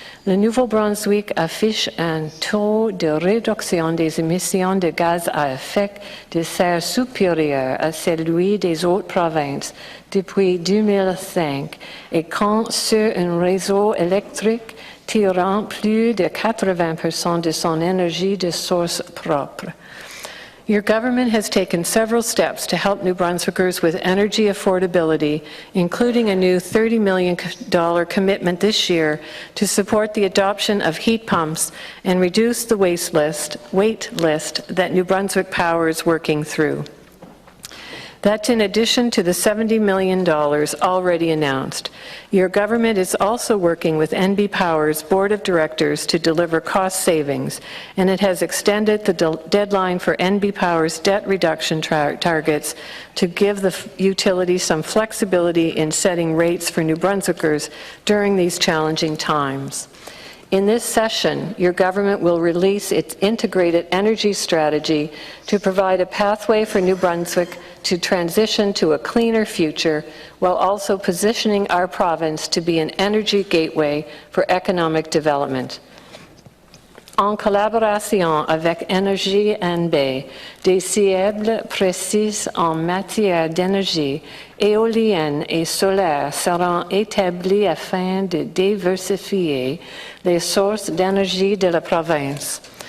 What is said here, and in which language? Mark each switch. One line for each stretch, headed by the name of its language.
French: Le Nouveau-Brunswick affiche un taux de réduction des émissions de gaz à effet de serre supérieur à celui des autres provinces depuis 2005 et compte sur un réseau électrique tirant plus de 80% de son énergie de source propre.
English: Your government has taken several steps to help New Brunswickers with energy affordability, including a new $30 million commitment this year to support the adoption of heat pumps and reduce the wait list that New Brunswick Power is working through. That's in addition to the $70 million already announced. Your government is also working with NB Power's Board of Directors to deliver cost savings, and it has extended the deadline for NB Power's debt reduction targets to give the utility some flexibility in setting rates for New Brunswickers during these challenging times. In this session, your government will release its integrated energy strategy to provide a pathway for New Brunswick to transition to a cleaner future while also positioning our province to be an energy gateway for economic development.
French: En collaboration avec Énergie NB, des cibles précises en matière d'énergie éolienne et solaire seront établis afin de diversifier les sources d'énergie de la province.